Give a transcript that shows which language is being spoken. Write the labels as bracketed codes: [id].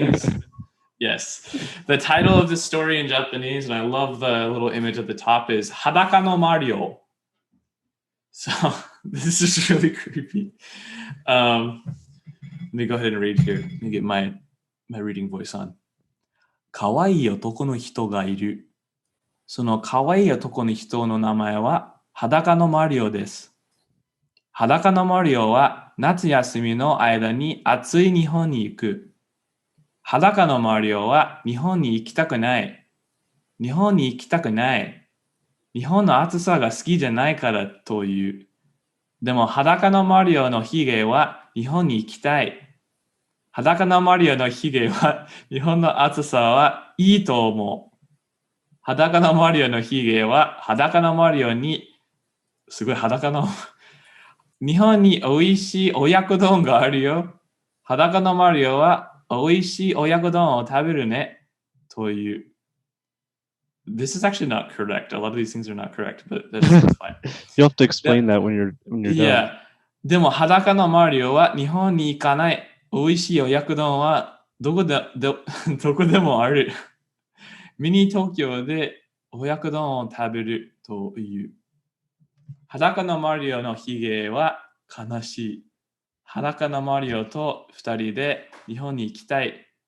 [en] Japanese, yes. The title of this story in Japanese, and I love the little image at the top, is Hadaka no Mario. So this is really creepy. Let me go ahead and read here. Let me get my reading voice on. [ja] かわいい男の人がいる。そのかわいい男の人の名前は裸のマリオです。裸のマリオは夏休みの間に暑い日本に行く。裸のマリオは日本に行きたくない。日本に行きたくない。日本の暑さが好きじゃないからという。でも裸のマリオのヒゲは日本に行きたい。裸のマリオのヒゲは日本の暑さはいいと思う。裸のマリオのヒゲは裸のマリオにすごい裸の日本においしい親子丼があるよ。裸のマリオはおいしい親子丼を食べるね。という。 [en] This is actually not correct. A lot of these things are not correct, but that's fine. You'll have to explain that when you're done. Yeah. [ja] でも裸のマリオは日本に行かない。おいしい親子丼はどこでもある。ミニ東京で親子丼を食べるという。裸のマリオのヒゲは悲しい。裸のマリオと二人で日本に行きたい。